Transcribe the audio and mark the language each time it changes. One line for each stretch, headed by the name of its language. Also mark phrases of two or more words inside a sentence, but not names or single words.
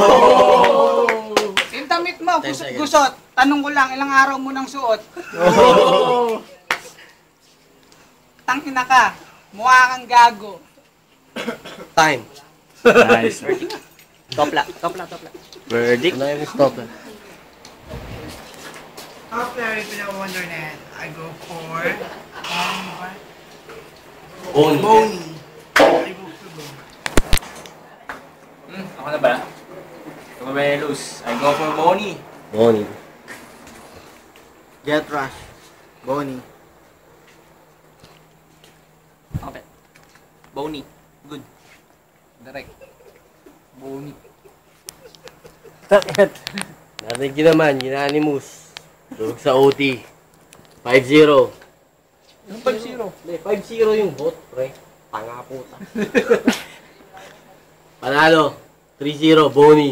Filipino: Yung damit mo, gusot. Tanong ko lang, ilang araw mo nang suot? Tangina ka, mukha kang gago.
English: Time. Nice. Topla. Verdict.
Filipino: Ano yung stop na?
English: After Wonderland, I go for Boney.
Filipino: Ako na ba?
English: Kababelos. I go for Boney. Boney. Get Rush. Bonnie. Okay. Boney. Good. Direct. Boney.
Filipino: Narinig yun naman, Unanimous. Durog sa OT. 5-0. Yung 5-0. Hindi, 5-0 yung vote, pre. Tanga puta. Panalo. 3-0, Boney.